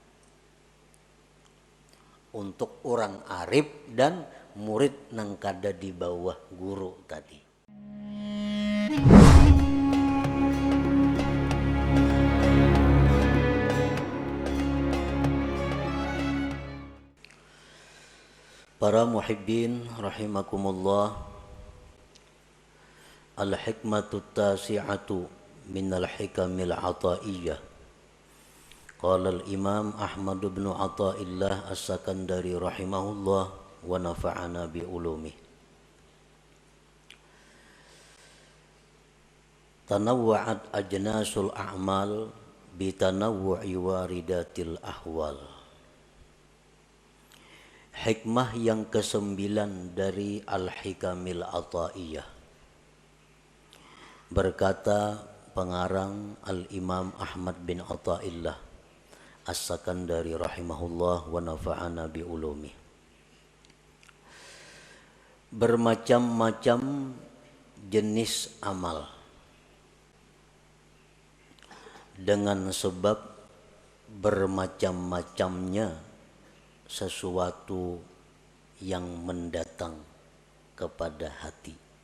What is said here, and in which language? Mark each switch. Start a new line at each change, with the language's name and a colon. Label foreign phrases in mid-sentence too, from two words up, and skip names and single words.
Banjar: Untuk orang arif dan murid nang kada di bawah guru tadi.
Arabic: Para المحبين رحمكم الله، الحكمة التاسعة من الحكم العطائية. قال الإمام أحمد بن عطاء الله السكندري رحمه الله ونفعنا بعلومه. تنوعت أجناس الأعمال بتنوع واردات الأحوال.
Indonesian: Hikmah yang ke-9 dari Al-Hikamil Athaiyah. Berkata pengarang Al-Imam Ahmad bin Athaillah As-Sakandari
Arabic: رحمه الله ونفعنا بعلومه.
Indonesian: Bermacam-macam jenis amal dengan sebab bermacam-macamnya sesuatu yang mendatang kepada hati.